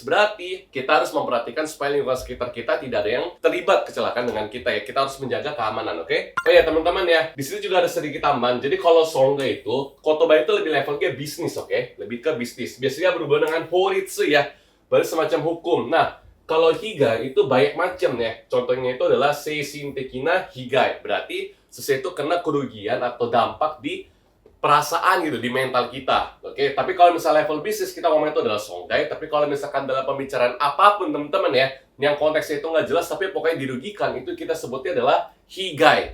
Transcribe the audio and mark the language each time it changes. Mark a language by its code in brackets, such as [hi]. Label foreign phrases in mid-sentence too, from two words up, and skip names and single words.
[id] Berarti kita harus memperhatikan supaya lingkungan sekitar kita tidak ada yang terlibat kecelakaan dengan kita ya. Kita harus menjaga keamanan, oke? Oh ya teman-teman ya, di sini juga ada sedikit tambahan. Jadi kalau songga itu, kotoba itu lebih levelnya bisnis, oke? Lebih ke bisnis. Biasanya berhubungan dengan horitsu ya, berarti semacam hukum. Nah, kalau higa itu banyak macam ya. Contohnya itu adalah [ja] 精神的な被害. [id] Berarti sesuatu kena kerugian atau dampak di perasaan gitu, di mental kita. Oke, tapi kalau misalnya level bisnis kita ngomong itu adalah songgai. Tapi kalau misalkan dalam pembicaraan apapun teman-teman ya, yang konteksnya itu nggak jelas tapi pokoknya dirugikan, itu kita sebutnya adalah higai.